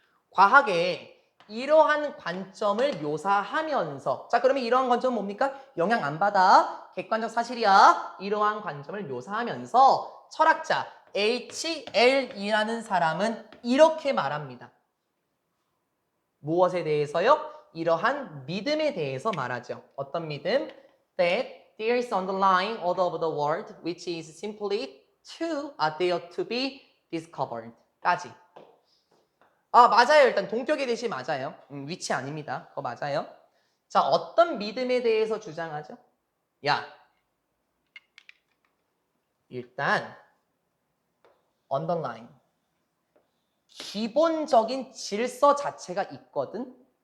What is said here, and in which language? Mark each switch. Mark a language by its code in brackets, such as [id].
[ko] 과학의 이러한 관점을 묘사하면서 자, 그러면 이러한 관점은 뭡니까? 영향 안 받아. 객관적 사실이야. 이러한 관점을 묘사하면서 철학자 HL이라는 사람은 이렇게 말합니다. 무엇에 대해서요? 이러한 믿음에 대해서 말하죠. 어떤 믿음? [en] That there is underlying order of the world which is simply too there to be discovered. [ko] 까지. 아, 맞아요. 일단 동격의 대시 맞아요. 위치 아닙니다. 그거 맞아요. 자, 어떤 믿음에 대해서 주장하죠? 야, 일단 underlying 기본적인 질서 자체가 있거든.